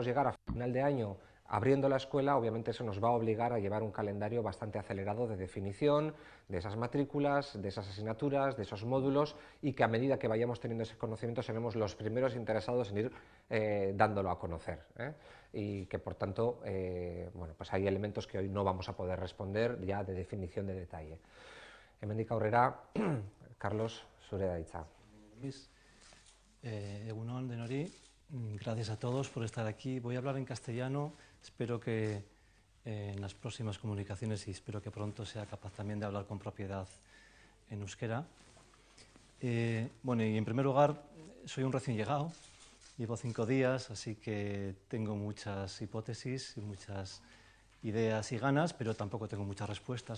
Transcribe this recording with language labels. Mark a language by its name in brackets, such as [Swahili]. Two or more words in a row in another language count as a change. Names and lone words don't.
[Spanish] llegar a final de año abriendo la escuela, obviamente eso nos va a obligar a llevar un calendario bastante acelerado de definición de esas matrículas, de esas asignaturas, de esos módulos, y que a medida que vayamos teniendo ese conocimiento seremos los primeros interesados en ir dándolo a conocer, y que por tanto bueno, pues hay elementos que hoy no vamos a poder responder ya de definición de detalle. [Basque] Hemendik aurrera, Carlos, zure da hitza. Egun on denori, [Spanish] gracias a todos por estar aquí. Voy a hablar en castellano, espero que en las próximas comunicaciones, y espero que pronto sea capaz también de hablar con propiedad en euskera. Bueno, y en primer lugar, soy un recién llegado, llevo 5 días, así que tengo muchas hipótesis y muchas ideas y ganas, pero tampoco tengo muchas respuestas.